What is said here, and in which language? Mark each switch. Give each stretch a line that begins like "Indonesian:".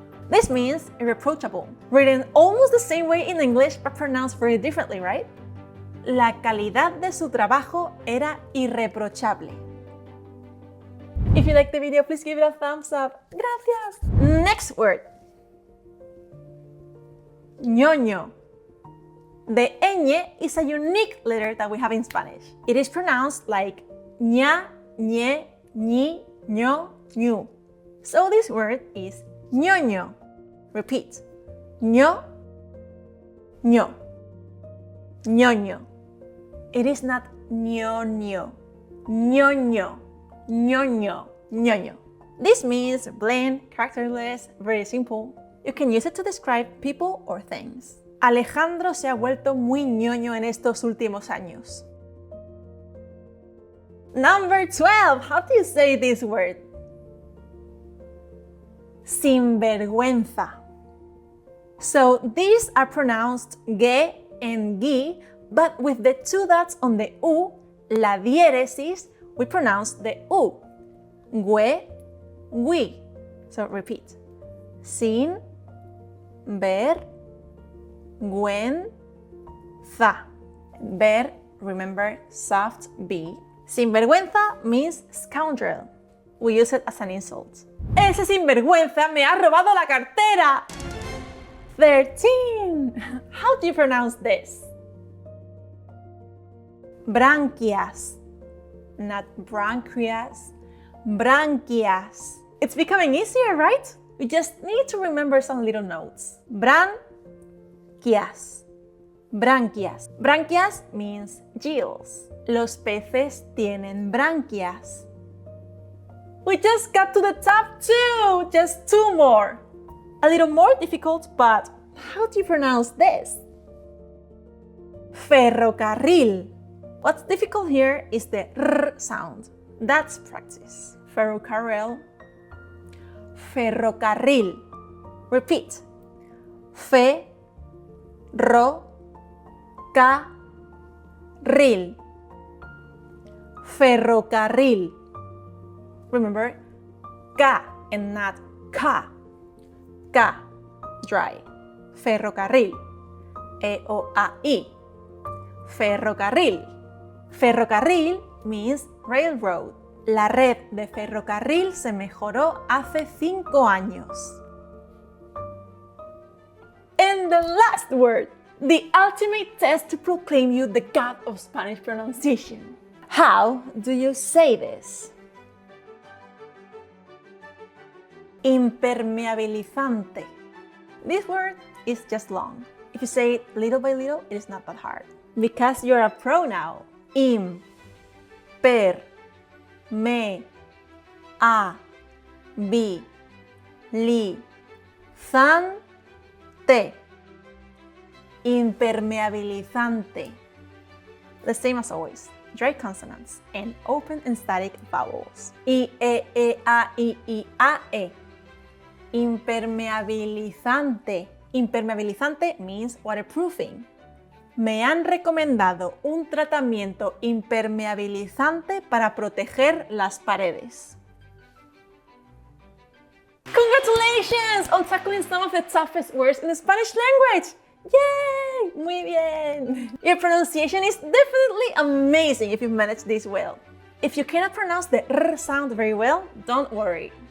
English: This means irreproachable, written almost the same way in English but pronounced very differently, right?
Spanish: La calidad de su trabajo era irreprochable.
English: If you liked the video, please give it a thumbs up.
Spanish: Gracias!
English: Next word. Ñoño. The ñ is a unique letter that we have in Spanish. It is pronounced like ña, ñe, ñi, ño, ñu. So this word is ñoño. Repeat.
Spanish: ño, ño. ñoño.
English: It is not ñoño. ñoño. ñoño. ñoño. This means bland, characterless, very simple. You can use it to describe people or things.
Spanish: Alejandro se ha vuelto muy ñoño en estos últimos años.
English: Number 12. How do you say this word? Sinvergüenza. So these are pronounced ge, and gi, but with the two dots on the u, la diéresis, we pronounce the u. Gue, gui. So repeat. Sin, ver, guen, za. Ver, remember, soft B. Sinvergüenza means scoundrel. We use it as an insult.
Spanish: ¡Ese sinvergüenza me ha robado la cartera!
English: 13. How do you pronounce this? Branquias. Not branchias. Branquias. It's becoming easier, right? We just need to remember some little notes.
Spanish: Branquias.
English: Branquias. Branquias means gills.
Spanish: Los peces tienen branquias.
English: We just got to the top 2! Just 2 more. A little more difficult, but how do you pronounce this? Ferrocarril. What's difficult here is the R sound. That's practice. Ferrocarril. Ferrocarril. Repeat.
Spanish: Fe, ro, ca, ril.
English: Ferrocarril. Remember, ca and not ca. Ca, dry. Ferrocarril. E-O-A-I. Ferrocarril. Ferrocarril means railroad.
Spanish: La red de ferrocarril se mejoró hace 5 años.
English: And the last word, the ultimate test to proclaim you the god of Spanish pronunciation. How do you say this? Impermeabilizante. This word is just long. If you say it little by little, it is not that hard. Because you're a pro now. Im, per, me, a, bi, li, zan, te. Impermeabilizante. The same as always. Dry consonants and open and static vowels. I, e, a, e. Impermeabilizante. Impermeabilizante means waterproofing.
Spanish: Me han recomendado un tratamiento impermeabilizante para proteger las paredes.
English: Congratulations on tackling some of the toughest words in the Spanish language! Yay!
Spanish: Muy bien!
English: Your pronunciation is definitely amazing if you manage this well. If you cannot pronounce the R sound very well, don't worry.